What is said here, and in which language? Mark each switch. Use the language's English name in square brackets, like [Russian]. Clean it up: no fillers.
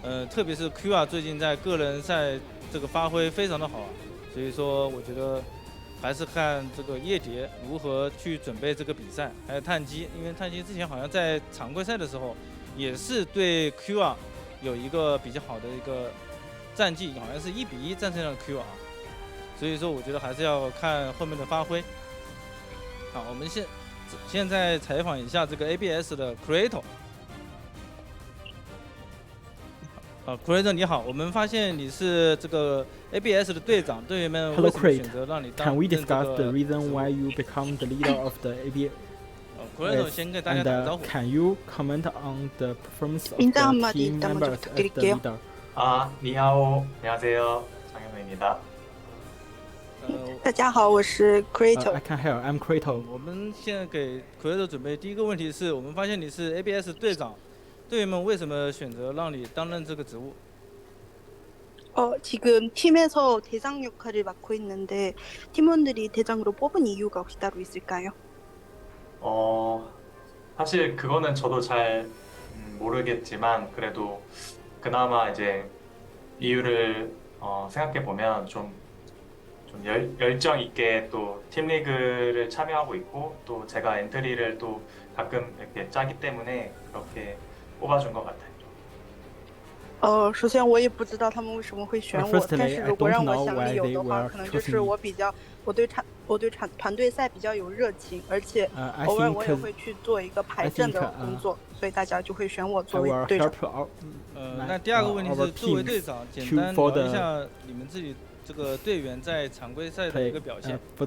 [Chinese] 特别是 Q 最近在个人赛这个发挥非常的好所以说我觉得还是看这个夜蝶如何去准备这个比赛，还有碳基，因为碳基之前好像在常规赛的时候也是对 Q 有一个比较好的一个战绩，好像是1-1战胜了 Q 所以说我觉得还是要看后面的发挥。好，我们现在采访一下这个 ABS 的 Creator。 Creator 你好，我们发现你是这个 ABS 的队长，队员们为什么选择让你当 [English] Can we discuss the reason why you become the leader of the ABS? [Chinese] Creator 先跟大家打个招呼。 [English] Can you comment on the performance of the team members as the leader? [Korean] 니하오, 안녕하세요, 장현우입니다. [Chinese] 大家好，我是 Creator。 [English] I can help. I'm Creator. [Chinese] 我们现在给 Creator 准备第一个问题是，我们发现你是 ABS 队长。队员们为什么选择让你担任这个职务？ [Korean] 지금 팀에서 대장 역할을 맡고 있는데 팀원들이 대장으로 뽑은 이유가 혹시 따로 있을까요? 사실 그거는 저도 잘 모르겠지만 그래도 그나마 이제 이유를 생각해 보면 좀 열정 있게 또 팀리그를 참여하고 있고 또 제가 엔트리를 또 가끔 이렇게 짜기 때문에 그렇게 뽑아준 것 같아요. [Chinese] 首先我也不知道他们为什么会选我，但是如果让我想理由的话，可能就是我对团队赛比较有热情，而且偶尔我也会去做一个排阵的工作，所以大家就会选我作为队长。那第二个问题是，作为队长，简单聊一下你们自己这个队員在常规赛的一个表现。